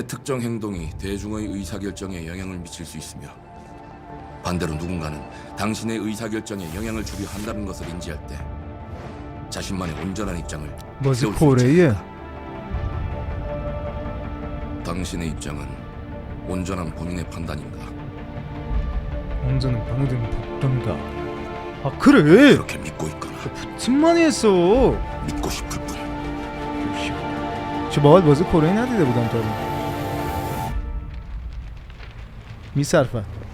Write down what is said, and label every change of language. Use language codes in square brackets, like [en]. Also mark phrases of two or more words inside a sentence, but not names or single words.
[ko] 특정 행동이 대중의 의사결정에 영향을 미칠 수 있으며 반대로 누군가는 당신의 의사결정에 영향을 주려 한다는 것을 인지할 때 자신만의 온전한 입장을 세울 수 있습니다. 당신의 입장은 온전한 본인의 판단인가? 온전한 본인의 판단인가? 아 그래. 그렇게 믿고 있거나 붙임 많이 했어. 믿고 싶을 뿐. [fa] چه باحال بازی کره ندیده بودم تا الان. میصرفه.